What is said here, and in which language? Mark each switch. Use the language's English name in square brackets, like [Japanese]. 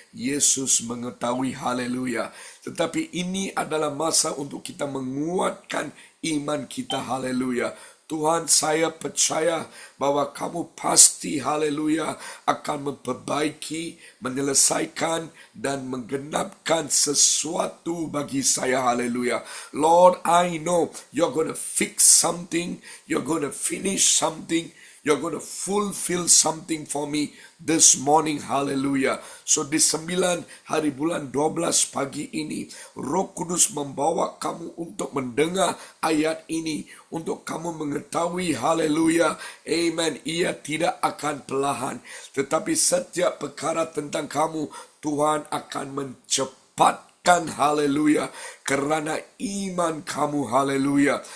[Malay] Yesus mengetahui, haleluya. Tetapi ini adalah masa untuk kita menguatkan iman kita, haleluya. Tuhan, saya percaya bahwa kamu pasti, haleluya, akan memperbaiki, menyelesaikan, dan menggenapkan sesuatu bagi saya, haleluya. [English] Lord, I know you're going to fix something, you're going to finish something, You're going to fulfill something for me this morning. Hallelujah. [Malay] So di 9 hari bulan 12 pagi ini, Roh Kudus membawa kamu untuk mendengar ayat ini, untuk kamu mengetahui, haleluya, amen, ia tidak akan perlahan, tetapi setiap perkara tentang kamu, Tuhan akan mencepatkan, haleluya, kerana iman kamu, haleluya.